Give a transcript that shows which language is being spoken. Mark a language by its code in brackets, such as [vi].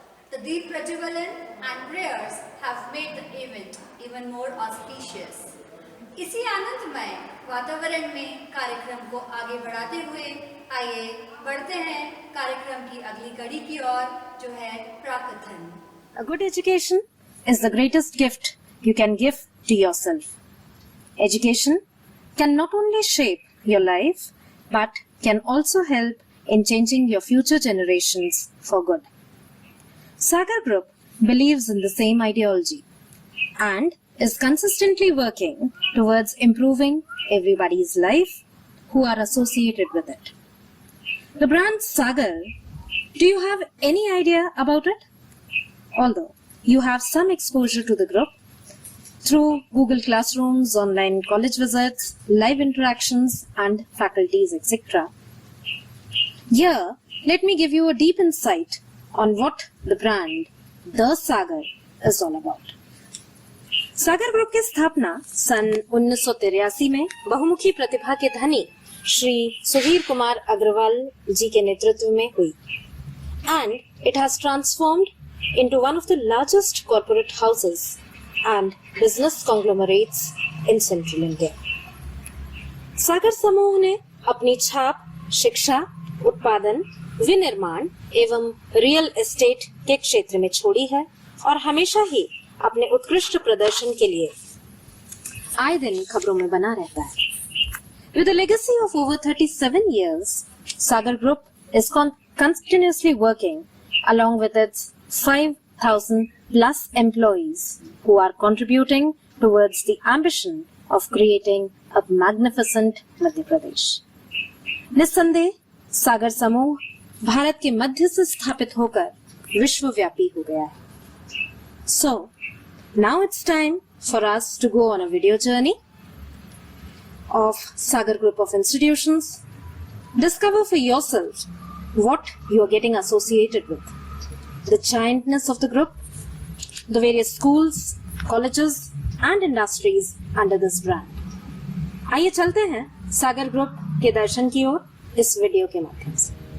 [en] The Deep Prajawalan and prayers have made the event even more auspicious. [hi] इसी आनंदमय वातावरण में कार्यक्रम को आगे बढ़ाते हुए आइए बढ़ते हैं कार्यक्रम की अगली कड़ी की ओर, जो है प्राकथन। [en] A good education is the greatest gift you can give to yourself. Education can not only shape your life but can also help in changing your future generations for good. Sagar Group believes in the same ideology and is consistently working towards improving everybody's life who are associated with it. The brand Sagar, do you have any idea about it? although you have some exposure to the group through Google Classrooms, online college visits, live interactions, and faculties, etc. Here, let me give you a deep insight on what the brand The Sagar is all about. [hi] Sagar group की स्थापना सन 1983 में बहुमुखी प्रतिभा के धनी श्री सुधीर कुमार अग्रवाल जी के नेतृत्व में हुई [en] and it has transformed into one of the largest corporate houses and business conglomerates in central India. [hi] सागर समूह ने अपनी छाप शिक्षा, उत्पादन, विनिर्माण एवं रियल एस्टेट के क्षेत्र में छोड़ी है और हमेशा ही अपने उत्कृष्ट प्रदर्शन के लिए आए दिन खबरों में बना रहता है. [en] With a legacy of over 37 years, Sagar Group is continuously working along with its 5,000 plus employees who are contributing towards the ambition of creating a magnificent Madhya Pradesh. [hi] निस्संदेह सागर समूह भारत के मध्य से स्थापित होकर विश्वव्यापी हो गया है. [en] So, now it's time for us to go on a video journey of Sagar Group of Institutions. Discover for yourself what you are getting associated with, the giantness of the group, the various schools, colleges and industries under this brand. [hi] आइए चलते हैं सागर group के दर्शन की ओर इस video के माध्यम से.